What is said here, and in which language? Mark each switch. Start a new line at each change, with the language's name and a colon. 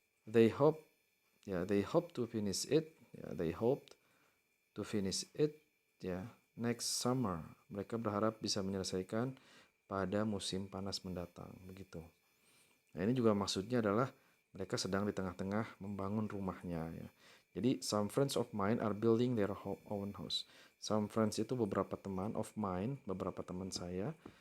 English: They hope to finish it. Ya, they hope to finish it. Ya, next summer.
Indonesian: Mereka berharap bisa menyelesaikan pada musim panas mendatang. Begitu. Nah, ini juga maksudnya adalah mereka sedang di tengah-tengah membangun rumahnya ya.
English: Jadi some friends of mine are building their own house. Some friends
Indonesian: itu beberapa teman,
English: of mine
Indonesian: beberapa teman saya,